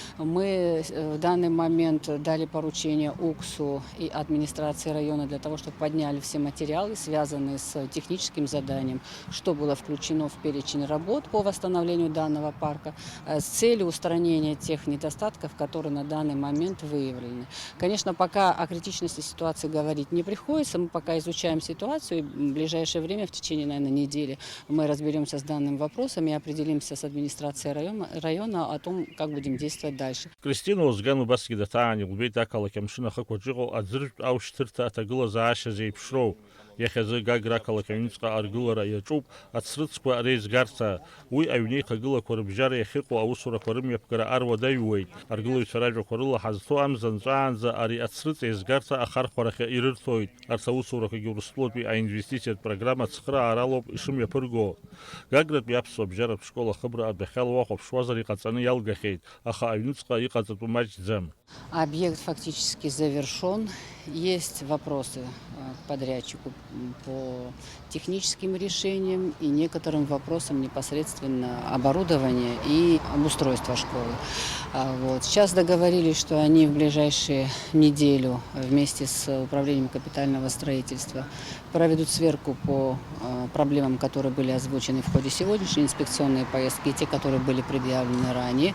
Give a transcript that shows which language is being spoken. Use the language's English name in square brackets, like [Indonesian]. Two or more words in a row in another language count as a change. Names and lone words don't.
[Russian] Мы в данный момент дали поручение УКСу и администрации района для того, чтобы подняли все материалы, связанные с техническим заданием, что было включено в перечень работ по восстановлению данного парка с целью устранения тех недостатков, которые на данный момент выявлены. Конечно, пока о критичности ситуации говорить не приходится, мы пока изучаем ситуацию, и в ближайшее время, в течение, наверное, недели, мы разберемся с данным вопросом и определимся с администрацией района о том, как будем действовать дальше. [Abkhazian] Кристина Озган убасгьы даҭаан илбеит ақалақь амшын ахықәаҿ иҟоу аӡыржәтә аушьҭырҭа аҭагылазаашьа зеиԥшроу. Иахьазы Гагра ақалақь аҩныҵҟа аргылара иаҿуп ацрыҵқәа реизгарҭа. Уи аҩнеихагылақәа рыбжьара иахьыҟоу аусурақәа рымҩаԥгара аруадаҩуеит. Аргылаҩцәа ражәақәа рыла ҳазҭо амза нҵәаанӡа ари ацрыҵ еизгарҭа ахархәарахьы ирырҭоит. Арҭ аусурақәагьы Урыстәылатәи аинвестициатә программа цхырааралоуп ишымҩаԥырго. Гагратәи аԥсуа абжьаратә школ ахыбра адәахьала уахәаԥшуазар иҟаҵаны иалгахьеит, аха аҩныҵҟа иҟаҵатәу маҷӡам. [Russian] Объект фактически завершен. Есть вопросы к подрядчику по техническим решениям и некоторым вопросам непосредственно оборудования и обустройства школы. Вот. Сейчас договорились, что они в ближайшую неделю вместе с управлением капитального строительства проведут сверку по проблемам, которые были озвучены в ходе сегодняшней инспекционной поездки, и те, которые были предъявлены ранее.